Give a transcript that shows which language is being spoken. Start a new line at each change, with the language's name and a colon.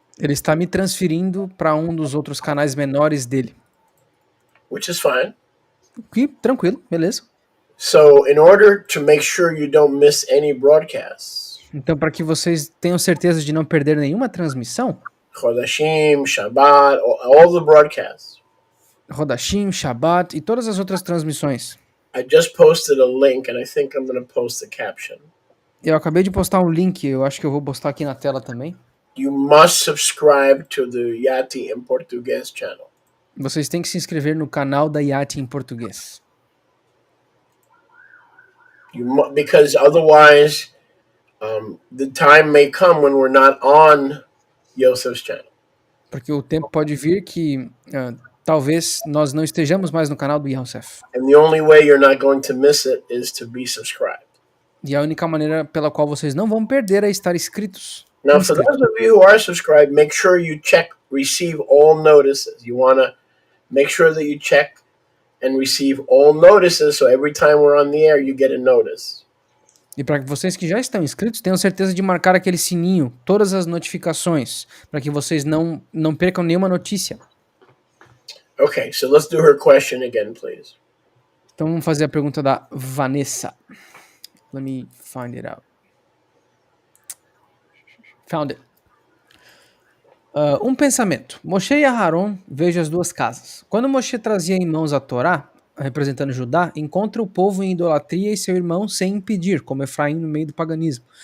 Portuguese: Ele está me transferindo para um dos outros canais menores dele.
English: Which is fine.
Portuguese: Que tranquilo, beleza.
English: So, in order to make sure you don't miss any broadcasts.
Portuguese: Então, para que vocês tenham certeza de não perder nenhuma transmissão.
English: Chodashim, Shabbat, all the broadcasts.
Portuguese: Rodashim, Shabbat e todas as outras transmissões.
English: I just posted a link and I think I'm going to post the caption.
Portuguese: Eu acabei de postar um link, eu acho que eu vou postar aqui na tela também.
English: You must subscribe to the Yati in Português channel.
Portuguese: Vocês têm que se inscrever no canal da Yati em português.
English: Because otherwise, the time may come when we're not on Yosef's channel.
Portuguese: Porque o tempo pode vir que talvez nós não estejamos mais no canal do Yosef.
English: And the only way you're not going to miss it is to be subscribed.
Portuguese: E a única maneira pela qual vocês não vão perder é estar inscritos.
English: Now, for those of you who are subscribed, make sure you receive all notices. You want to make sure that you check and receive all notices, so every time we're on the air, you get a notice.
Portuguese: E para vocês que já estão inscritos, tenham certeza de marcar aquele sininho, todas as notificações, para que vocês não percam nenhuma notícia.
English: Okay, so let's do her question again, please.
Portuguese: Então vamos fazer a pergunta da Vanessa.
English: Let me find it out. Found it.
Portuguese: Um pensamento. Moshe e Aharon vejam as duas casas. Quando Moshe trazia em mãos a Torá, representando Judá, encontra o povo em idolatria e seu irmão sem impedir, como Efraim no meio do paganismo.